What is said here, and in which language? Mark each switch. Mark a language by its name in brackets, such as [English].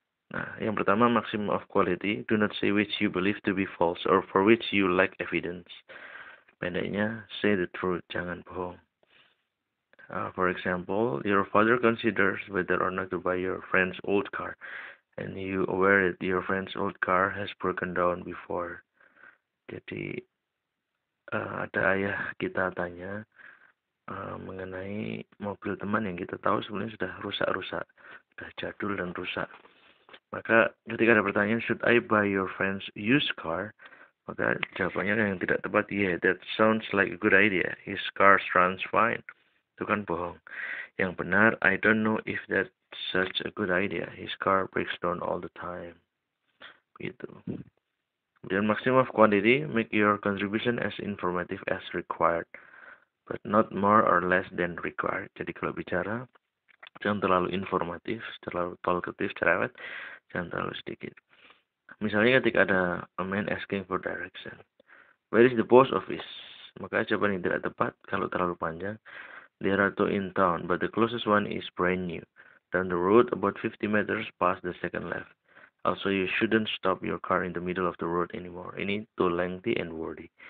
[Indonesian] Nah, yang pertama, [English] maxim of quality. Do not say which you believe to be false or for which you lack evidence. Pendeknya, say the truth, [Indonesian] jangan bohong. [English] For example, your father considers whether or not to buy your friend's old car, and you aware that your friend's old car has broken down before. [Indonesian] Jadi ada ayah kita tanya mengenai mobil teman yang kita tahu sebenarnya sudah rusak-rusak, sudah jadul dan rusak. Maka ketika ada pertanyaan, [English] should I buy your friend's used car? [Indonesian] Maka jawabannya yang tidak tepat, [English] yeah, that sounds like a good idea. His car runs fine. [Indonesian] Itu kan bohong. Yang benar, [English] I don't know if that's such a good idea. His car breaks down all the time. Gitu. Kemudian maximum of quantity, make your contribution as informative as required, but not more or less than required. [Indonesian] Jadi kalau bicara, jangan terlalu informatif, terlalu talkative, cerewet, jangan terlalu sedikit. Misalnya ketika ada [English] a man asking for direction, where is the post office? [Indonesian] Maka jawaban yang tidak tepat kalau terlalu panjang. [English] There are two in town, but the closest one is brand new. Down the road, about 50 meters past the second left. Also, you shouldn't stop your car in the middle of the road anymore. Ini too lengthy and wordy.